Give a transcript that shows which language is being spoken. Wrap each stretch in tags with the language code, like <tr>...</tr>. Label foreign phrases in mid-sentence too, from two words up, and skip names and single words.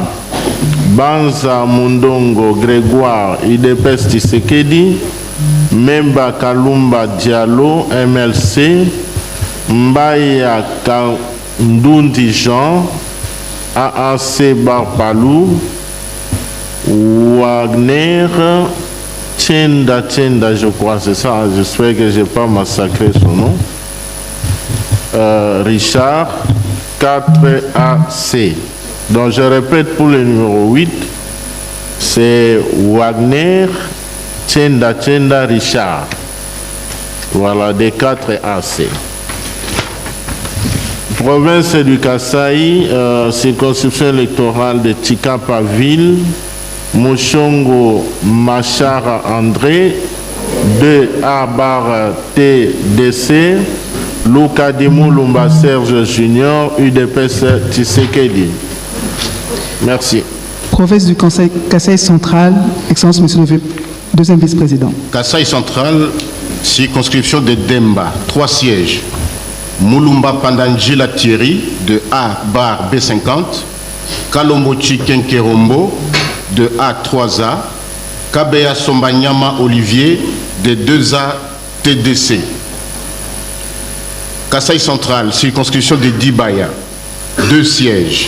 <fr>Banza Mundongo Grégoire, UDPS Tshisekedi, Memba Kalumba Diallo, MLC, Mbaya Kandundi Jean, AAC Barpalou, Wagner, Tchenda, je crois, c'est ça, j'espère que je n'ai pas massacré son nom. Richard, 4AC. Donc je répète pour le numéro 8, c'est Wagner, Tchenda, Richard. Voilà, des 4AC. Province du Kasaï, circonscription électorale de Tchikapa-Ville, Mouchongo Machara André, 2A TDC, Luka Dimou Lumba Serge Junior, UDPS Tshisekedi. Merci. Province du Kasaï central, Excellence Monsieur le deuxième vice-président. Kasaï central, circonscription de Demba, 3 sièges. Moulumba Pandangila Thierry, de A-B50, Kalombochi Kenkerombo, de A3A, Kabea Sombanyama Olivier, de 2A TDC. Kasaï central, circonscription de Dibaya, 2 sièges.</fr>